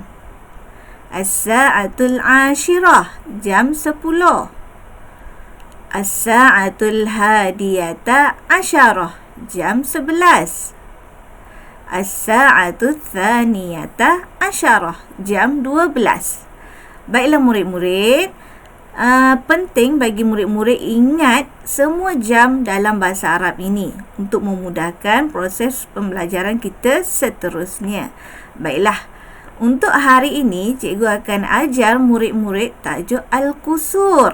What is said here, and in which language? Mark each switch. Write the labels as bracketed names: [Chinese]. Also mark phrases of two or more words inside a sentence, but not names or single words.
[Arabic] الساعة العاشرة, jam 10. الساعة الحادية عشرة, jam 11. الساعة الثانية عشرة, jam 12. [Malay] Baiklah murid-murid, penting bagi murid-murid ingat semua jam dalam bahasa Arab ini untuk memudahkan proses pembelajaran kita seterusnya. Baiklah, untuk hari ini cikgu akan ajar murid-murid tajuk Al-Qusur.